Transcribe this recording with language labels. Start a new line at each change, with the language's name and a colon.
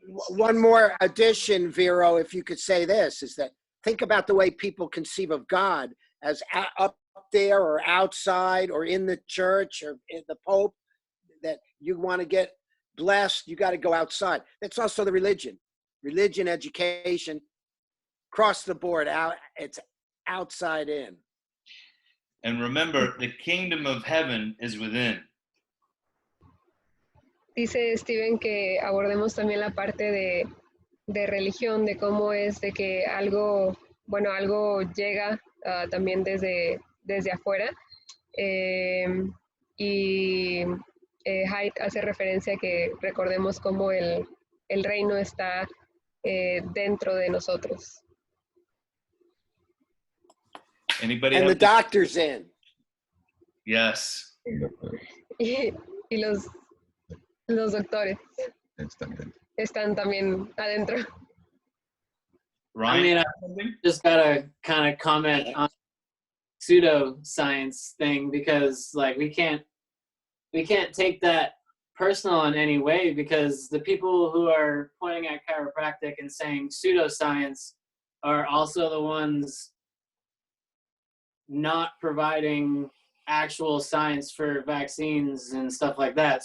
English: One more addition, Vero, if you could say this, is that think about the way people conceive of God as up there or outside or in the church or in the Pope, that you want to get blessed, you got to go outside. That's also the religion, education, across the board, it's outside in. And remember, the kingdom of heaven is within.
Spanish: Dice Steven que abordemos también la parte de religión, de cómo es de que algo llega también desde afuera. Y Haig hace referencia a que recordemos cómo el reino está dentro de nosotros.
English: Anybody And the doctor's in. Yes.
Spanish: Y los doctores están también adentro.
English: Ryan, I mean, I just gotta kind of comment on pseudoscience thing, because like we can't take that personal in any way, because the people who are pointing at chiropractic and saying pseudoscience are also the ones not providing actual science for vaccines and stuff like that.